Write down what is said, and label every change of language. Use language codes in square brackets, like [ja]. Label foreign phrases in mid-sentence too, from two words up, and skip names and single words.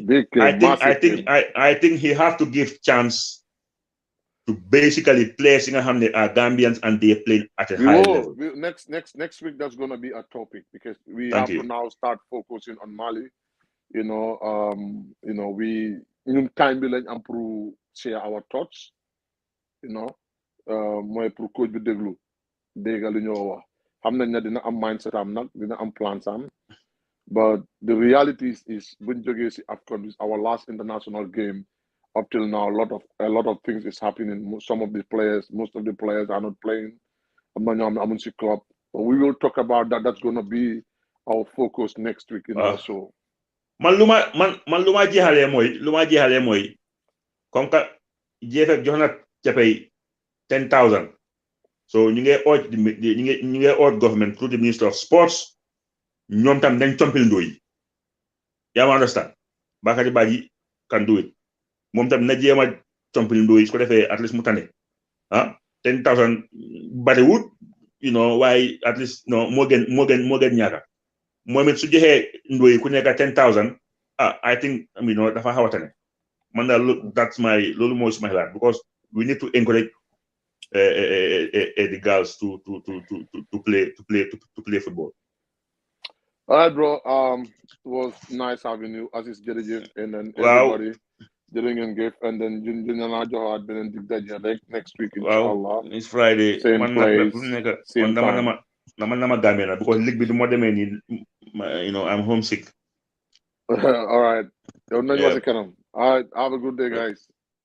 [en] I think he have to give chance to basically play Gambians, and they play at a high level. Next week that's going to be a topic because we have to now start focusing on Mali. We time will improve share our thoughts. [wo] Mooy pour coach bi déglu déggal lu ñoo wax xam nañ ne dina am mindset am nag dina am plans am [en] but the reality is [wo] buñ jógee si AFCON [en] is our last international game up till now a lot of things is happening. Most of the players are not playing. [wo] am na ñoo xam ne amuñ si club, [en] but we will talk about that. That's going to be our focus next week in our show. [wo] man lu ma jeexalee mooy comme que JFF jox na capay 10,000. So ñu ngi [en] urge government through the Minister of Sports [wo] ñoom tam dañ compil ndoy yaa ma understand [en] Bakary Badji can do it [wo] moom tam na jéem a compil ndoy su ko defee [en] at least [wo] mu tane 10,000 bariwut waaye [en] at least [wo] moo gën ñaaka moom it su joxee ndoy ku nekk 10,000 [en] I think [wo] dafa xaw a tane man daal loolu mooy suma xalaat [en] because we need to encourage the girls to play football. All right, bro. It was nice having you, Aziz Jerejef, and then everybody. [wo] jërë ngeen jëf [en] and then [wo] dina la joxaat beneen dig daje rek [en] next week Wow, [ar] inshallah [en] it's Friday. same Man place same man time. [wo] nama Gambia because league bi du mo demee nii [en] I'm homesick. All right [wo] yow nañ [en] Yeah. [wo] wasi kanam [en] all right have a good day guys